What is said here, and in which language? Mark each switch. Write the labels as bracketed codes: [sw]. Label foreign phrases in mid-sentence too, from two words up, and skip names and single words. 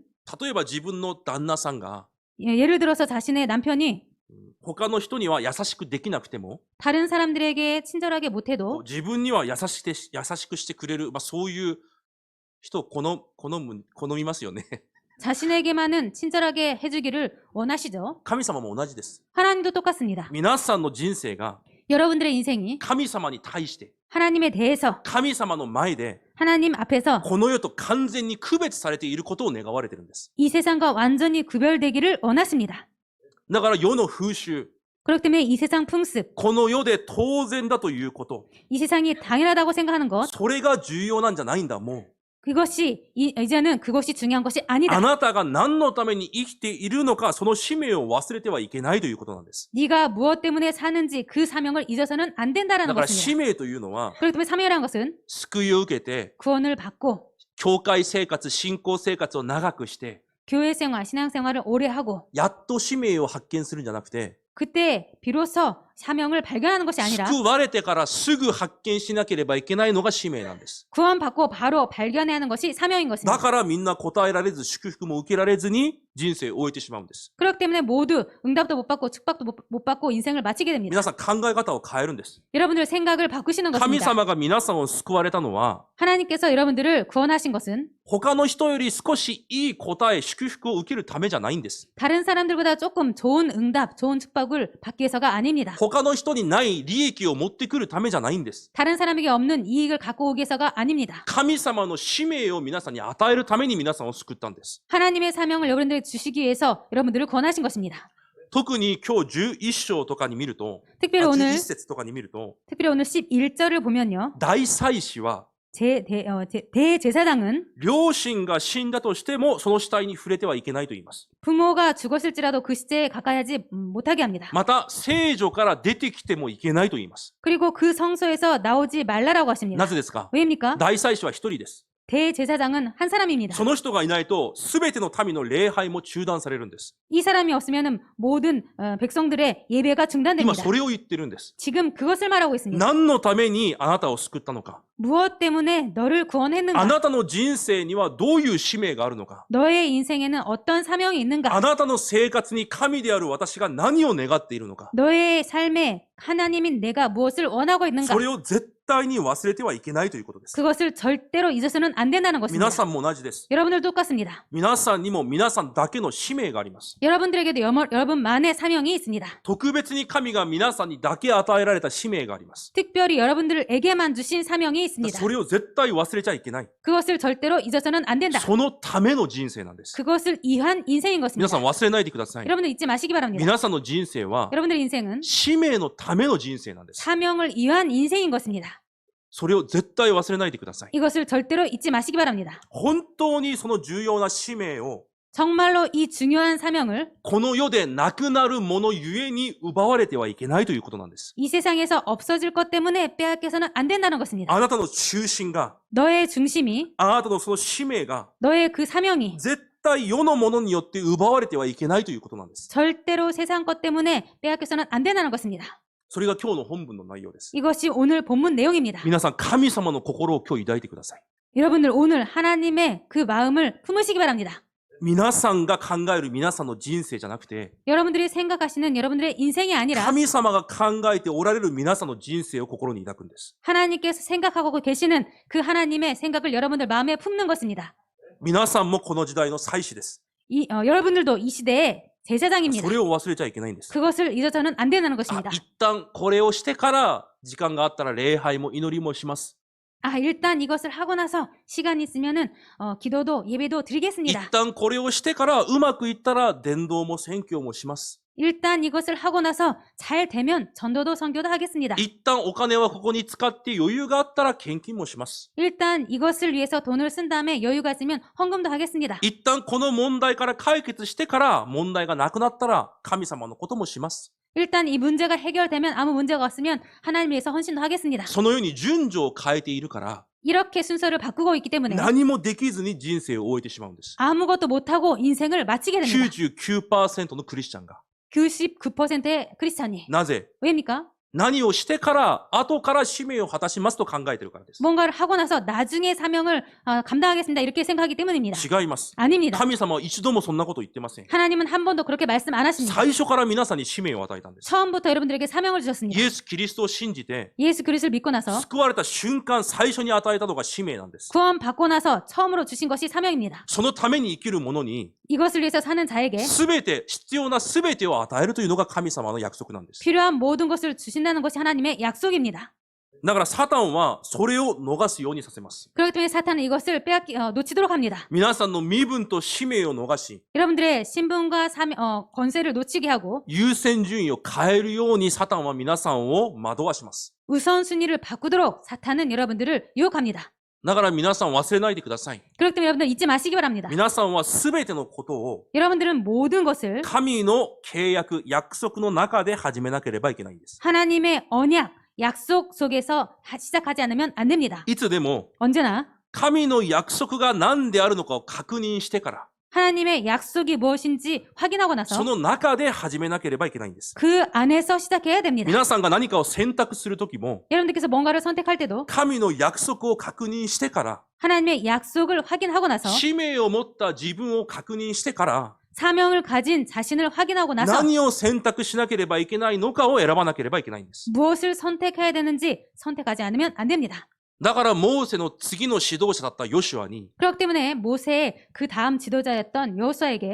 [ja] 例えば自分の旦那さんが [ko] 예를 들어서 자신의 남편이 [ja] 他の人には優しくできなくても [ko] 다른 사람들에게 친절하게 못해도 [ja] 自分には優しくしてくれる、そういう人を好みますよね。 [ko] 자신에게만은 친절하게 해주기를 원하시죠. [ja] 神様も同じです。 [ko] 하나님도 똑같습니다. [ja] 皆さんの人生が [ko] 여러분들의 인생이 [ja] 神様に対して [ko] 하나님에 대해서 [ja] 神様の前で [ko] 하나님 앞에서 [ja] この世と完全に区別されていることを願われているんです。 [ko] 이 세상과 완전히 구별되기를 원하십니다. [ja] だから世の風習、 [ko] 그렇기 때문에 이 세상 풍습, [ja] この世で当然だということ、 [ko] 이 세상이 당연하다고 생각하는 것, [ja] それが重要なんじゃないんだ、もう。 [ko] 이제는 그것이 중요한 것이 [ja] あ [ko] 아니다. [ja] なたが何のために生きているのか、その使命を忘れてはいけないということなんです。 [ko] 네가 무엇 때문에 사는지 그 사명을 잊어서는 안 [ja] だ [ko] 된다라는 [ja] から使 [ko] 것입니다. [ja] 命というのは、 [ko] 그렇기 때문에 사명이라는 것은 [ja] 救いを受けて、 [ko] 구원을 받고 [ja] 教会生活、信仰生活を長くして、 [ko] 교회 생활, 신앙 생활을 오래 하고 [ja] やっと使命を発見するんじゃなくて、 [ko] 그때 비로소 사명을 발견하는 것이 아니라 [ja] 救われてからすぐ発見しなければいけないのが使命なんです。 [ko] 구원받고 바로 발견해야 하는 것이 사명인 [ja] だ [ko] 것입니다. [ja] からみんな答えられず、祝福も受けられずに人生を終えてしまうんです。 [ko] 그렇기 때문에 모두 응답도 못 받고 축복도 못 받고 인생을 마치게 됩니다. [ja] 皆さん考え方を変えるんです。 [ko] 여러분들 생각을 바꾸시는 [ja] 神 [ko] 것입니다. [ja] 様が皆さんを救われたのは、 [ko] 하나님께서 여러분들을 구원하신 것은 [ja] 他の人より少しいい答え、祝福を受けるためじゃないんです。 [ko] 다른 사람들보다 조금 좋은 응답, 좋은 축복을 받기 위해서가 아닙니다. [ja] 他の人にない利益を持ってくるためじゃないんです。 [ko] 다른 사람에게 없는 이익을 갖고 오기 위해서가 아닙니다. [ja] 神様の使命を皆さんに与えるために皆さんを救ったんです。 [ko] 하나님의 사명을 여러분들에게 주시기 위해서 여러분들을 권하신 것입니다. [ja] 特に今日11章とかに見ると、 [ko] 특별히 오늘 [ja] 11 節とかに見ると、 [ko] 11절을 보면요. [ja] 大祭司は [ko] 대제사장은 [ja] 両親が死んだとしてもその死体に触れてはいけないと言います。 [ko] 부모가 죽었을지라도 그 시체에 가까이 하지 못하게 합니다. [ja] また聖女から出てきてもいけないと言います。 [ko] 그리고 그 성소에서 나오지 말라라고 하십니다. [ja] なぜですか？ [ko] 왜입니까? [ja] 大祭司は一人です。 [ko] 대제사장은 한 사람입니다. [ja] その人がいないと全ての民の礼拝も中断されるんです。 [ko] 이 사람이 없으면 모든 백성들의 예배가 [ja] 今 [ko] 중단됩니다. [ja] それを言ってるんです。 [ko] 지금 그것을 말하고 있습니다. [ja] 何のためにあなたを救ったのか。 [ko] 무엇 때문에 너를 [ja] あ [ko] 구원했는가? [ja] なたの人生にはどういう使命があるのか。 [ko] 너의 인생에는 어떤 사명이 [ja] あ [ko] 있는가? [ja] なたの生活に神である私が何を願っているのか。 [ko] 너의 삶에 하나님인 내가 무엇을 원하고 있는가? [ja] それを絶対に忘れてはいけないということです。 [ko] 그것을 절대로 잊어서는 안 된다는 [ja] 皆 [ko] 것입니다. [ja] さんも同じです。 [ko] 여러분들 똑같습니다. [ja] 皆さんにも皆さんだけの使命があります。 [ko] 여러분들에게도 여러분만의 사명이 있습니다. [ja] 特別に神が皆さんにだけ与えられた使命があります。 [ko] 특별히 여러분들에게만 주신 사명이 있습니다. [ja] それを絶対忘れちゃいけない。 [ko] 그것을 절대로 잊어서는 안 된다. [ja] そのための人生なんです。 [ko] 그것을 위한 인생인 [ja] 皆 [ko] 것입니다. [ja] さん忘れないでください。 [ko] 여러분들 잊지 마시기 바랍니다. [ja] 皆さんの人生は [ko] 여러분들의 인생은 [ja] 使命のための人生なんです。 [ko] 사명을 위한 인생인 것입니다. [ja] それを絶対忘れないでください。 [ko] 이것을 절대로 잊지 마시기 바랍니다. [ja] 本当にその重要な使命を [ko] 정말로 이 중요한 사명을 [ja] この世でなくなるものゆえに奪われてはいけないということなんです。 [ko] 이 세상에서 없어질 것 때문에 빼앗겨서는 안 된다는 것입니다. [ja] あなたの中心が、 [ko] 너의 중심이, [ja] あなたのその使命が [ko] 너의 그 사명이 [ja] 絶対世のものによって奪われてはいけないということなんです。 [ko] 절대로 세상 것 때문에 빼앗겨서는 안 된다는 것입니다. [ja] それが今日の本文の内容です。 [ko] 이것이 오늘 본문 내용입니다. [ja] 皆さん、神様の心を今日抱いてください。 [ko] 여러분들 오늘 하나님의 그 마음을 품으시기 바랍니다. [ja] 皆さんが考える皆さんの人生じゃなくて、 [ko] 여러분들이 생각하시는 여러분들의 인생이 아니라 [ja] 神様が考えておられる皆さんの人生を心に抱くんです。 [ko] 하나님께서 생각하고 계시는 그 하나님의 생각을 여러분들 마음에 품는 것입니다. [ja] 皆さんもこの時代の祭司です。 [ko] 여러분들도 이 시대의 제사장입니다. [ja] それを忘れちゃいけないんです。 [ko] 그것을 잊어서는 안 된다는 [ja] あ [ko] 것입니다. [ja] 一旦これをしてから時間があったら礼拝も祈りもします。 [ko] 일단 이것을 하고 나서 시간이 있으면은 기도도 예배도 [ja] 一 [ko] 드리겠습니다. [ja] 旦これをしてからうまくいったら伝道も宣教もします。 [ko] 일단 이것을 하고 나서 잘 되면 전도도 선교도 하겠습니다. [ja] 一旦お金はここに使って余裕があったら献金もします。 [ko] 일단 이것을 위해서 돈을 쓴 다음에 여유가 있으면 헌금도 하겠습니다. [ja] 一旦この問題から解決してから問題がなくなったら神様のこともします。 [ko] 일단 이 문제가 해결되면 아무 문제가 없으면 하나님 위해서 헌신도 하겠습니다. [ja] そのように順序を変えているから [ko] 이렇게 순서를 바꾸고 있기 때문에 [ja] 何もできずに人生を終えてしまうんです。 [ko] 아무것도 못하고 인생을 마치게 됩니다. [ja] 99% のクリスチャンが。 [ko] 99%의 크리스찬이. [ja] なぜ？ [ko] 왜입니까? [ja] 何をしてから後から使命を果たしますと考えているからです。 [ko] 뭔가를 하고 나서 나중에 사명을 감당하겠습니다. 이렇게 생각하기 때문입니다. [ja] 違います。 [ko] 아닙니다. [ja] 神様は一度もそんなこと言ってません。 [ko] 하나님은 한 번도 그렇게 말씀 안 하십니다. [ja] 最初から皆さんに使命を与えたんです。 [ko] 처음부터 여러분들에게 사명을 주셨습니다. [ja] イエス・キリストを信じて [ko] 예수 그리스도를 믿고 나서 [ja] 救われた瞬間最初に与えたのが使命なんです。 [ko] 구원 받고 나서 처음으로 주신 것이 사명입니다. [ja] そのために生きる者に [ko] 이것을 위해서 사는 자에게 [ja] 全て必要な全てを与えるというのが神様の約束なんです。 [ko] 필요한 모든 것을 주신다는 것이 하나님의 약속입니다. [ja] だからサタンはそれを逃すようにさせます。 [ko] 그렇기 때문에 사탄은 이것을 놓치도록 합니다. [ja] 皆さんの身分と使命を逃し、 [ko] 여러분들의 신분과 권세를 놓치게 하고 [ja] 優先順位を変えるようにサタンは皆さんを惑わします。 [ko] 우선순위를 바꾸도록 사탄은 여러분들을 유혹합니다. [ja] だから皆さん忘れないでください。 [ko] 그렇기 때문에 여러분들 잊지 마시기 바랍니다. [ja] 皆さんは全てのことを [ko] 여러분들은 모든 것을 [ja] 神の契約、約束の中で始めなければいけないんです。 [ko] 하나님의 언약, 약속 속에서 시작하지 않으면 안 됩니다. [ja] いつでも [ko] 언제나 [ja] 神の約束が何であるのかを確認してから、 [ko] 하나님의 약속이 무엇인지 확인하고 나서 [ja] その中で始めなければいけないんです。 [ko] 그 안에서 시작해야 됩니다. [ja] 皆さんが何かを選択するときも、 [ko] 여러분들께서 뭔가를 선택할 때도 [ja] 神の約束を確認してから、 [ko] 하나님의 약속을 확인하고 나서 [ja] 使命を持った自分を確認してから、 [ko] 사명을 가진 자신을 확인하고 나서 [ja] 何を選択しなければいけないのかを選ばなければいけないんです。 [ko] 무엇을 선택해야 되는지 선택하지 않으면 안 됩니다. [ja] だからモーセの次の指導者だったヨシュアに、 [ko] 그렇기 때문에 모세의 그 다음 지도자였던 여호수아에게